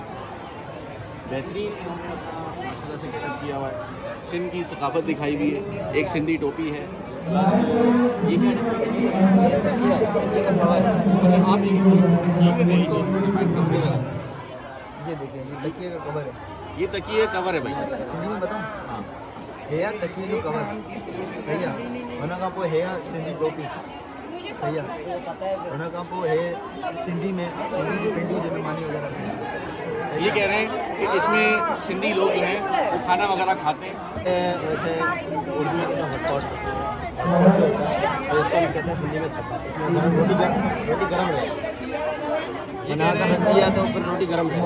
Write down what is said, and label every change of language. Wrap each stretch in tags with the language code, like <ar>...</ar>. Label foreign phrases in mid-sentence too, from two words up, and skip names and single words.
<ur>بہترین انہوں نے اپنا ماشاءاللہ سے گیٹ اپ کیا ہوا ہے، سندھ کی ثقافت دکھائی ہوئی ہے، ایک سندھی ٹوپی ہے، پلس یہ کیا ہے، اچھا آپ یہ دیکھیے، یہ تکیے کا کور ہے. یہ تکیے کور ہے بھائی. سندھی میں بتاؤں? ہاں,</ur> <sd>है या तकिए जो कवर सही है, हुन खां पोइ है या सिंधी टोपी सही है, हुन खां पोइ है सिंधी में सिंधी जी पिंडियूं जंहिंमें मानी वग़ैरह सही</sd> <ur>یہ کہہ رہے ہیں کہ اس میں سندھی لوگ جو ہیں وہ کھانا وغیرہ کھاتے ہیں. ہے. ویسے اردو میں ہاٹ پاٹ تو اس کو ہم کہتے ہیں سندھی میں چھپا. اس میں روٹی گرم رہے، بنا کر رکھ دیا تو اوپر روٹی گرم رہے.</ur>